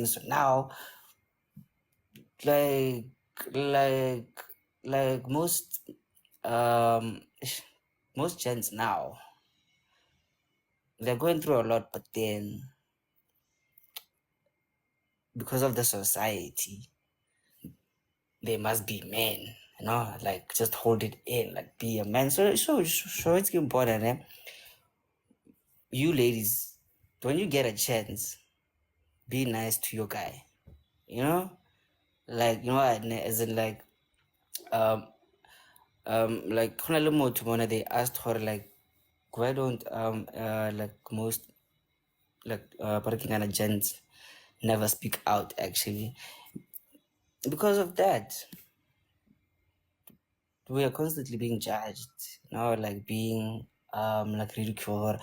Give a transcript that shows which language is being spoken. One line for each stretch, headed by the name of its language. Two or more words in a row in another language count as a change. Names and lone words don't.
English: So now, like like like most gents now, they're going through a lot, but then because of the society, they must be men, like just hold it in, like be a man. So it's important, you ladies, when you get a chance, be nice to your guy, like as in like
Southern Sotho: khona le motho mona,
English: they asked her like why don't like most like Parikingana gents never speak out actually because of that. We are constantly being judged, like being like ridiculed.